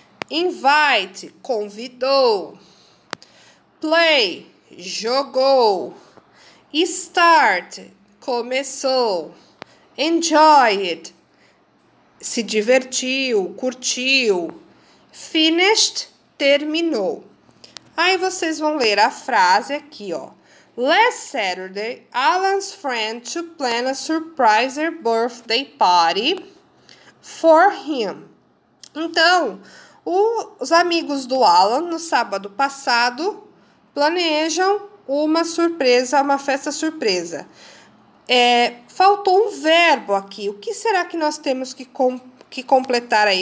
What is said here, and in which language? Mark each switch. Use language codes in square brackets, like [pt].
[pt] Invite, convidou. Play, jogou. Start, começou. Enjoyed, se divertiu, curtiu. Finished, terminou. Aí vocês vão ler a frase aqui, ó. [en] Last Saturday, Alan's friend to plan a surprise birthday party for him. [pt] Então, os amigos do Alan, no sábado passado, planejam uma surpresa, uma festa surpresa. Faltou um verbo aqui. O que será que nós temos que completar aí?